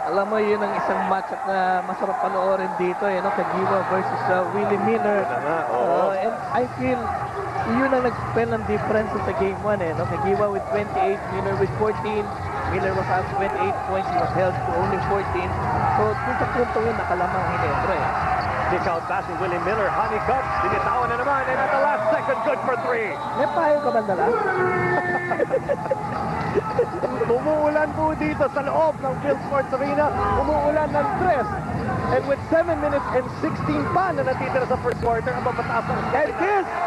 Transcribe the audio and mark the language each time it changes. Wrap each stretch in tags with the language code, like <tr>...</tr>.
<tl>Alam mo, yun ang isang matchup na masarap panoorin dito. Kagiwa versus Willie Miller.</tl> <en>And I feel</en> <tl>yun ang nag-spell ng difference sa Game 1.</tl> <en>Kagiwa with 28, Miller with 14. Miller was out 28 points. He was held to only 14. So,</en> <tl>kung sa punto yun, nakalamang Ginebra.</tl> <en>Kick out pass</en> <tl>ni Willie Miller. Honeycutt. Binitawan na naman.</tl> <en>And at the last second, good for 3.</en> <tl>May payo ka ba dala? Umuulan po dito sa loob ng Phil Sports Arena. Umuulan ng 3.</tl> <en>And with 7 minutes and 16</en> <tl>pa na natitira sa first quarter, ang mapataas ng Kiss!</tl>